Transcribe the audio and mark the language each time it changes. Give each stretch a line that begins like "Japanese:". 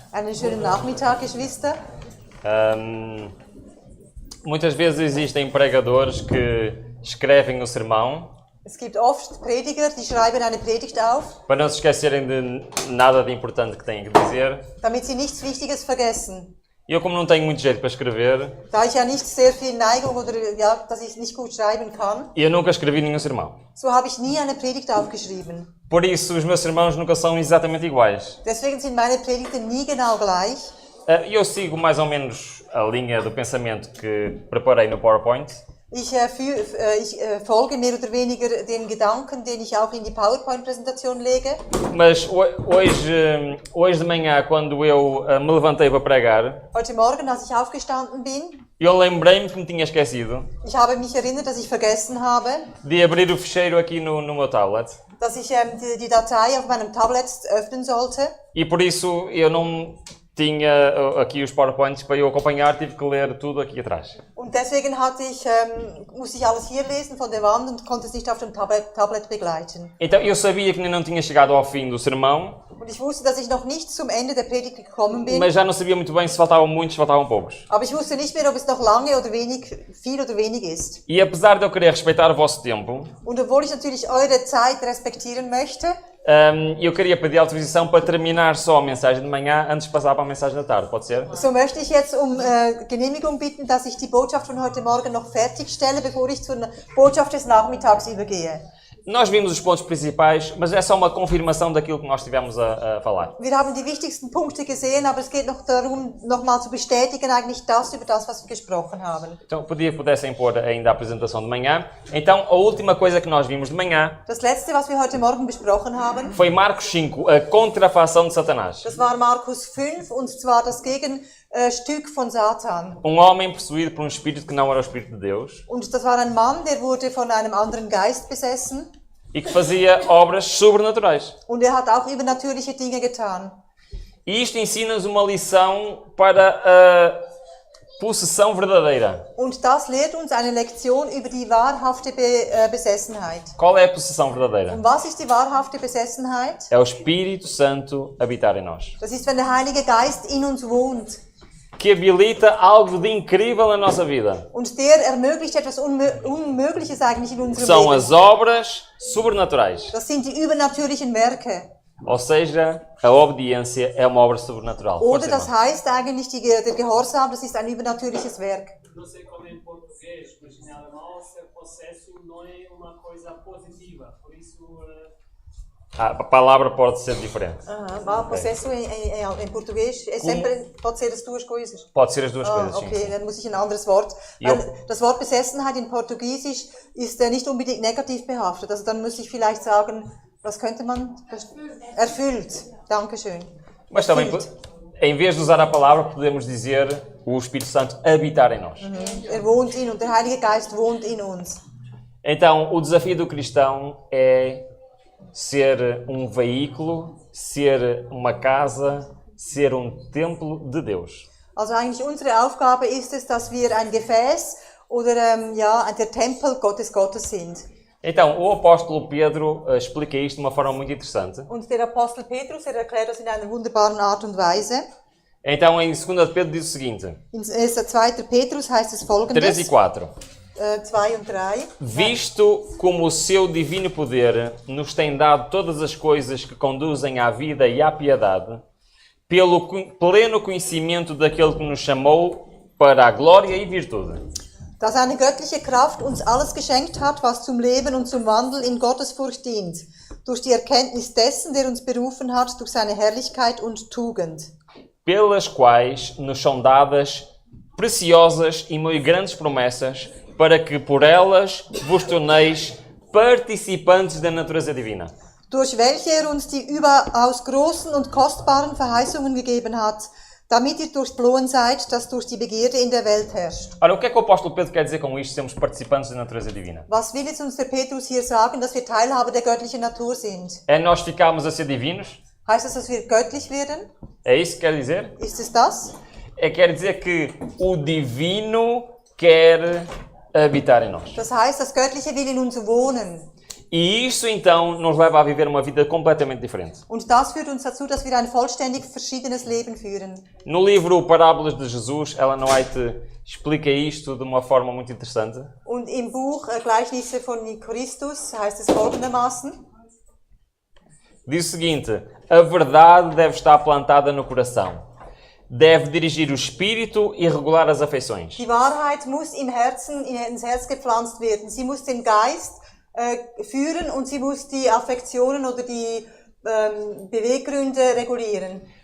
German: Einen schönen Nachmittag, Geschwister.
Portuguese: Muitas vezes existem pregadores que escrevem o sermão
German: Es gibt oft Prediger, die schreiben eine Predigt auf,
Portuguese: para não se esquecerem de nada de importante que têm que dizer.
German: damit sie nichts Wichtiges vergessen.
Portuguese: E eu, como não tenho muito jeito para escrever,
German: Da ich ja nicht sehr viel Neigung oder ja, dass ich nicht gut schreiben kann,
Portuguese: eu nunca escrevi nenhum sermão.
German: so habe ich nie eine Predigt aufgeschrieben.
Portuguese: Por isso, os meus sermãos nunca são exatamente iguais.
German: Deswegen sind meine Predigten nie genau gleich.
Portuguese: Eu sigo mais ou menos a linha do pensamento que preparei no PowerPoint.
German: Ich folge mehr oder weniger den Gedanken, den ich auch in die PowerPoint-Präsentation lege.
Portuguese: Mas hoje de manhã, quando eu me levantei para pregar,
German: Heute Morgen, als ich aufgestanden bin,
Portuguese: eu lembrei-me que me tinha esquecido
German: ich habe mich erinnert, dass ich vergessen habe,
Portuguese: de abrir o fecheiro aqui no meu tablet.
German: dass ich die Datei auf meinem Tablet öffnen sollte.
Portuguese: E por isso eu não tinha aqui os PowerPoints para eu acompanhar, tive que ler tudo aqui atrás.
German: Und deswegen musste ich alles hier lesen von der Wand und konnte es nicht auf dem Tablet begleiten.
Portuguese: Então eu sabia que ainda não tinha chegado ao fim do sermão,
German: Und ich wusste, dass ich noch nicht zum Ende der Predigt gekommen bin.
Portuguese: mas já não sabia muito bem se faltavam muitos, se faltavam poucos.
German: Aber ich wusste nicht mehr, ob es noch lange oder wenig, viel oder wenig ist.
Portuguese: E apesar de eu querer respeitar o vosso tempo,
German: Und obwohl ich natürlich eure Zeit respektieren möchte,
Portuguese: eu queria pedir autorização para terminar só a mensagem de manhã antes de passar para a mensagem da tarde, pode ser?
German: so möchte ich jetzt um Genehmigung bitten, dass ich die Botschaft von heute Morgen noch fertigstelle, bevor ich zur Botschaft des Nachmittags übergehe.
Portuguese: Nós vimos os pontos principais, mas é só uma confirmação daquilo que nós estivemos a falar.
German: Wir haben die wichtigsten Punkte gesehen, aber es geht noch darum, nochmal zu bestätigen, eigentlich über das, was wir gesprochen haben.
Portuguese: Então, podia que pudessem pôr ainda a apresentação de manhã. Então, a última coisa que nós vimos de manhã
German: Das letzte, was wir heute Morgen besprochen haben,
Portuguese: foi Marcos 5, a contrafação de Satanás.
German: das war Markus 5, und zwar das Gegenstück von Satan.
Portuguese: Homem possuído por espírito que não era o Espírito de Deus
German: Und das war ein Mann, der wurde von einem anderen Geist besessen,
Portuguese: e que fazia obras sobrenaturais.
German: und er hat auch übernatürliche Dinge getan.
Portuguese: E isto ensina-nos uma lição para a possessão verdadeira.
German: Und das lehrt uns eine Lektion über die wahrhafte Besessenheit.
Portuguese: Qual é a possessão verdadeira?
German: Und was ist die wahrhafte Besessenheit?
Portuguese: É o Espírito Santo habitar em nós,
German: Das ist, wenn der Heilige Geist in uns wohnt.
Portuguese: que habilita algo de incrível na nossa vida.
German: Und der ermöglicht etwas Unmögliches eigentlich in unserem
Portuguese: São
German: Leben.
Portuguese: as obras sobrenaturais.
German: Das sind die übernatürlichen Werke.
Portuguese: Ou seja, a obediência é uma obra sobrenatural.
German: Oder
Portuguese: Força,
German: das
Portuguese: irmão.
German: heißt eigentlich, der Gehorsam, das ist ein übernatürliches Werk.
Portuguese: Não sei como é em português, mas em alemão ser possesso não é uma coisa positiva. Por isso, A palavra pode ser diferente. Possesso em português é sempre, pode ser as duas coisas. Pode ser as duas coisas, sim.
German: Okay, dann muss ich ein anderes Wort. Jo. Weil das Wort Besessenheit in Portugiesisch ist nicht unbedingt negativ behaftet. Also dann muss ich vielleicht sagen, was könnte man? Erfüllt. Dankeschön.
Portuguese: Mas também,
German: Erfüllt.
Portuguese: em vez de usar a palavra, podemos dizer o Espírito Santo habitar em nós.
German: Wohnt in uns, der Heilige Geist wohnt in uns.
Portuguese: Então, o desafio do cristão é ser um veículo, ser uma casa, ser um templo de Deus.
German: Also eigentlich unsere Aufgabe ist es, dass wir ein Gefäß oder der Tempel Gottes sind.
Portuguese: Então, o apóstolo Pedro explica isto de uma forma muito interessante.
German: Und der Apostel Petrus, erklärt das in einer wunderbaren Art und Weise.
Portuguese: Então, em 2 de Pedro diz o seguinte,
German: In 2. Petrus heißt es
Portuguese: 3 e
German: folgendes,
Portuguese: 4.
German: 2 und 3.
Portuguese: Visto como o seu divino poder nos tem dado todas as coisas que conduzem à vida e à piedade, pelo pleno conhecimento daquele que nos chamou para a glória e virtude.
German: Da seine göttliche Kraft uns alles geschenkt hat, was zum Leben und zum Wandel in Gottesfurcht dient, durch die Erkenntnis dessen, der uns berufen hat, durch seine Herrlichkeit und Tugend.
Portuguese: Pelas quais nos são dadas preciosas e muito grandes promessas, para que por elas vos torneis participantes da natureza divina.
German: Durch welche uns die überaus großen und kostbaren Verheißungen gegeben hat, damit ihr durchflohen seid, das durch die Begierde in der Welt herrscht.
Portuguese: Ora, o que é que o apóstolo Pedro quer dizer com isto, sermos participantes da natureza divina?
German: Was will jetzt uns der Petrus hier sagen, dass wir Teilhaber der göttlichen Natur sind?
Portuguese: É nós ficarmos a ser divinos?
German: Heißt das, dass wir göttlich werden?
Portuguese: É isso que quer dizer?
German: Ist es das?
Portuguese: Quer dizer que o divino quer habitar em nós.
German: Das heißt, das Göttliche will in uns wohnen.
Portuguese: E isso então nos leva a viver uma vida completamente diferente.
German: Und das führt uns dazu, dass wir ein vollständig verschiedenes Leben führen.
Portuguese: No livro Parábolas de Jesus, Ellen White explica isto de uma forma muito interessante.
German: Und im Buch Gleichnisse von Christus heißt es folgendermaßen:
Portuguese: Diz o seguinte: a verdade deve estar plantada no coração. Deve dirigir o espírito e regular as afeições.
German: Die Wahrheit muss im Herzen, ins Herz gepflanzt werden. Sie muss den Geist führen und sie muss die Affektionen oder die Beweggründe regulieren.